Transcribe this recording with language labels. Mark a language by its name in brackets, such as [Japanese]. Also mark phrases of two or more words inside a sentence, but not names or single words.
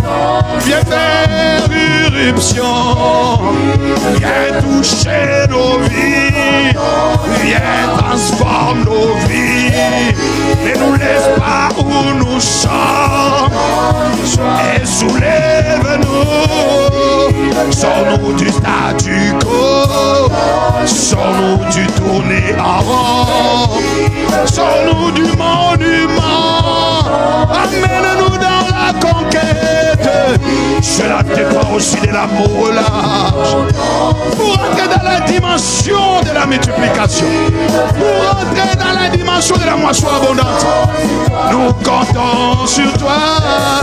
[French] Viens faire irruption, viens toucher nos vies, viens transformer nos vies. Ne nous laisse pas où nous sommes et soulève-nous, sors-nous du statu quo. et Aaron. Sors-nous du monument, amène-nous dans la conquête. Cela dépend aussi de l'amour large. Pour entrer dans la dimension de la multiplication, pour entrer dans la dimension de la moisson abondante, nous comptons sur toi.